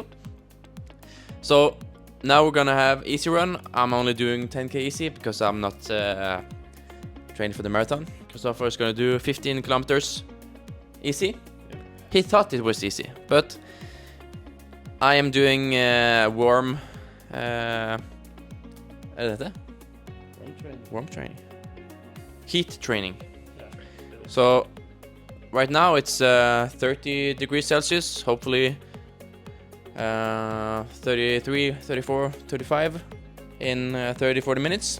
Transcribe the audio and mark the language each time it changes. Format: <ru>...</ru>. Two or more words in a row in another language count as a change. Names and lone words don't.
<en>So now we're gonna have easy run. I'm only doing 10k easy because I'm not training for the marathon. Kristoffer is gonna do 15 kilometers easy. Yep. He thought it was easy, but I am doing warm.</en> <no>Er det dette?</no> <en>Warm training. Heat training. So right now it's 30 degrees Celsius, hopefully 33, 34, 35 in 30-40 minutes.</en>